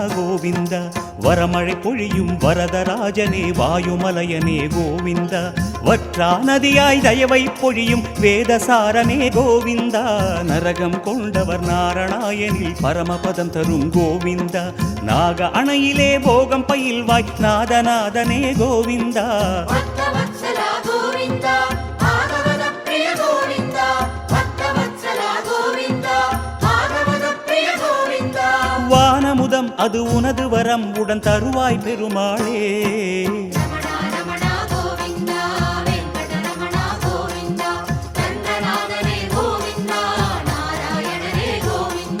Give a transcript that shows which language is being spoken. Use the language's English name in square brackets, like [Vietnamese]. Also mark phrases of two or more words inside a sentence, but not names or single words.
[Tamil] கோவிந்த வரமழை பொழியும் வரதராஜனே வாயுமலையனே கோவிந்தா வற்றா நதியாய் தயவை பொழியும் வேதசாரனே கோவிந்தா நரகம் கொண்டவர் நாரணாயனில் பரமபதம் தரும் கோவிந்தா நாக அணையிலே போகம் பயில்வாய் நாதநாதனே கோவிந்தா [Kannada] ಭಕ್ತವತ್ಸಲ ಗೋವಿಂದ ಭಾಗವತ ಪ್ರಿಯ ಗೋವಿಂದ ಭಕ್ತವತ್ಸಲ ಗೋವಿಂದ ಭಾಗವತ ಪ್ರಿಯ ಗೋವಿಂದ [Tamil] வானமுதம் அது உனது வரம் உடன் தருவாய் பெருமாளே [Kannada] ರಮಣ ರಮಣ ಗೋವಿಂದ ವೆಂಕಟರಮಣ ಗೋವಿಂದ ರಂಗನಾಥನೇ ಗೋವಿಂದ ನಾರಾಯಣನೇ ಗೋವಿಂದ